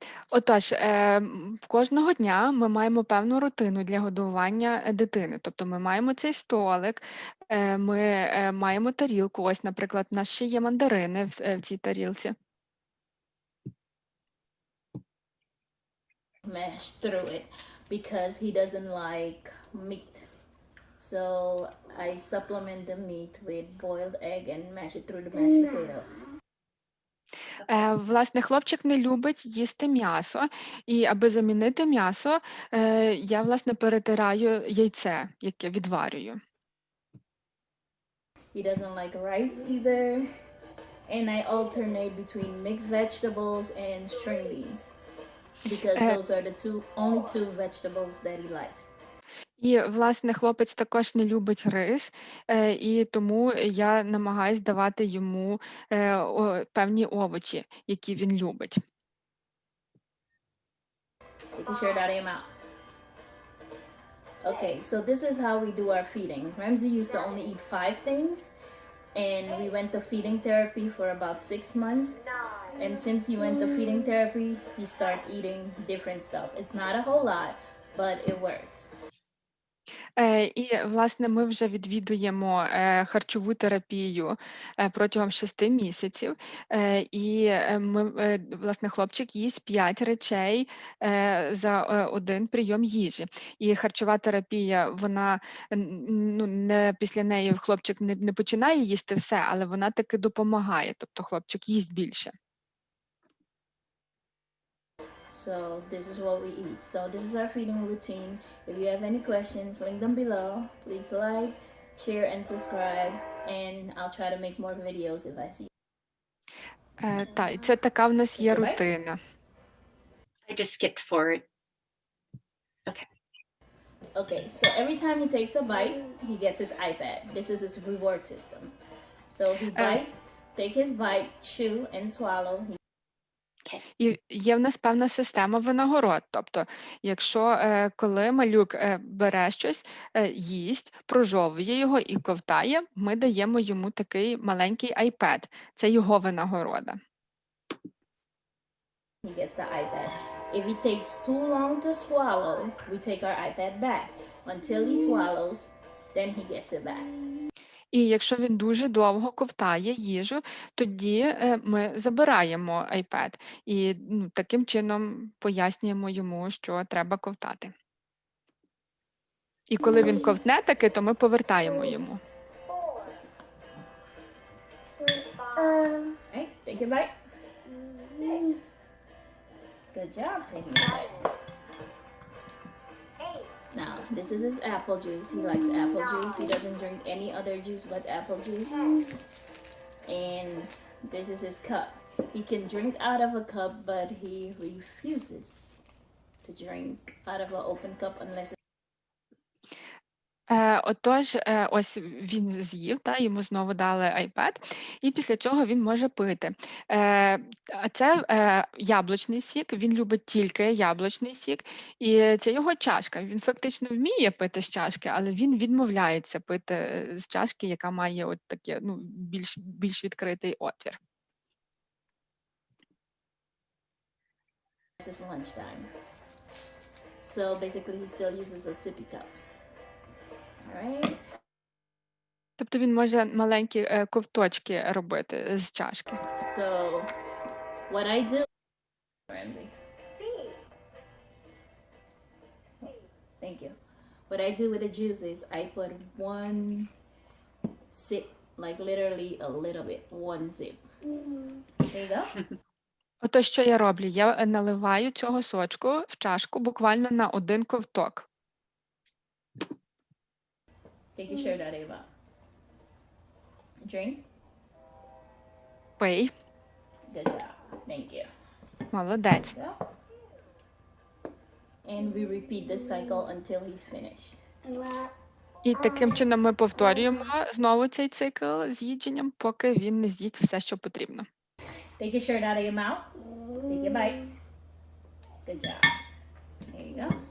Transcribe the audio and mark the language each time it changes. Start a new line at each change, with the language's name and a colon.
Ukrainian: Отож, кожного дня ми маємо певну рутину для годування дитини. Тобто ми маємо цей столик, ми маємо тарілку. Ось, наприклад, у нас ще є мандарини в цій тарілці.
English: Mash through it because he doesn't like meat. So I supplement the meat with boiled egg and mash it through the mashed potato.
Ukrainian: Власне, хлопчик не любить їсти м'ясо, і аби замінити м'ясо, я, власне, перетираю яйце, яке відварюю.
English: He doesn't like rice either, and I alternate between mixed vegetables and string beans because those are the only two vegetables that he likes.
Ukrainian: І, власне, хлопець також не любить рис, і тому я намагаюсь давати йому певні овочі, які він любить.
English: Take your shirt out of your mouth. Okay, so this is how we do our feeding. Ramsey used to only eat 5 things, and we went to feeding therapy for about 6 months. And since he went to feeding therapy, he started eating different stuff. It's not a whole lot, but it works.
Ukrainian: І, власне, ми вже відвідуємо харчову терапію протягом 6 місяців. І власне, хлопчик їсть 5 речей за один прийом їжі. І харчова терапія, вона, ну, не після неї хлопчик не починає їсти все, але вона таки допомагає, тобто хлопчик їсть більше.
English: So this is what we eat. So this is our feeding routine. If you have any questions, link them below. Please like, share, and subscribe. And I'll try to make more videos if I see.
Ukrainian: Так, і це така в нас є Давай. рутина.
English: I just skipped forward. Okay, so every time he takes a bite, he gets his iPad. This is his reward system. So he bites, take his bite, chew, and swallow.
Ukrainian: І є в нас певна система винагород. Тобто, якщо коли малюк бере щось, їсть, прожовує його і ковтає, ми даємо йому такий маленький iPad. Це його винагорода.
English: He gets the iPad. If he takes too long to swallow, we take our iPad back. Until he swallows, then he gets it back.
Ukrainian: І якщо він дуже довго ковтає їжу, тоді ми забираємо iPad і таким чином пояснюємо йому, що треба ковтати. І коли він ковтне таки, то ми повертаємо йому.
English: Right, take your bite. Good job taking your bite. Now, this is his apple juice. He likes apple juice. He doesn't drink any other juice but apple juice. And this is his cup. He can drink out of a cup, but he refuses to drink out of an open cup unless
Ukrainian: Отож, ось він з'їв, йому знову дали iPad, і після чого він може пити. А це яблучний сік, він любить тільки яблучний сік, і це його чашка. Він фактично вміє пити з чашки, але він відмовляється пити з чашки, яка має от таке, більш відкритий отвір.
English: it's lunchtime. So basically he still uses a sippy cup. Alright?
Ukrainian: Тобто він може маленькі ковточки робити з чашки.
English: So what I do, Ramsey. Thank you. What I do with the juice is I put one sip, like literally a little bit, one sip. There you go.
Ukrainian: Отож, що я роблю? Я наливаю цього сочку в чашку буквально на один ковток.
English: Take your shirt out, Ava. Drink.
Ukrainian: Пий.
English: Good job. Thank you.
Ukrainian: Молодець.
English: Go. And we repeat this cycle until he's finished.
Ukrainian: І таким чином ми повторюємо знову цей цикл з їдженням, поки він не з'їсть все, що потрібно.
English: Take your shirt out of your mouth. Take your bite. Good job. There you go.